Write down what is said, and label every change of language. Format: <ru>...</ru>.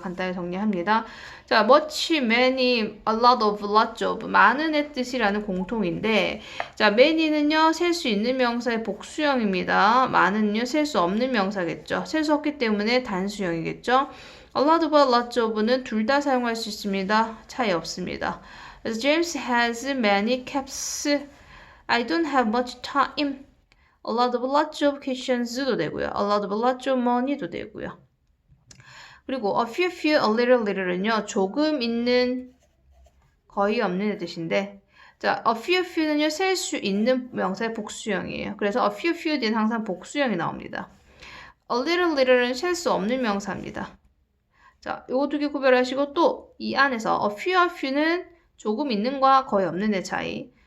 <ko>간단히 정리합니다. 자, much, many, a lot of, lots of, 많은의 뜻이라는 공통인데, 자, many는요, 셀 수 있는 명사의 복수형입니다. 많은요, 셀 수 없는 명사겠죠. 셀 수 없기 때문에 단수형이겠죠. a lot of, lots of는 둘 다 사용할 수 있습니다. 차이 없습니다. 그래서</ko> <en>James has many caps. I don't have much time.</en> <ko>A lot of lots of questions도 되고요. A lot of lots of money도 되고요. 그리고 a few, a little은요. 조금 있는, 거의 없는 뜻인데, 자, a few는요. 셀 수 있는 명사의 복수형이에요. 그래서 a few 뒤에는 항상 복수형이 나옵니다. A little은 셀 수 없는 명사입니다. 자, 요거 두 개 구별하시고 또 이 안에서 a few는 조금 있는과 거의 없는의 차이.</ko>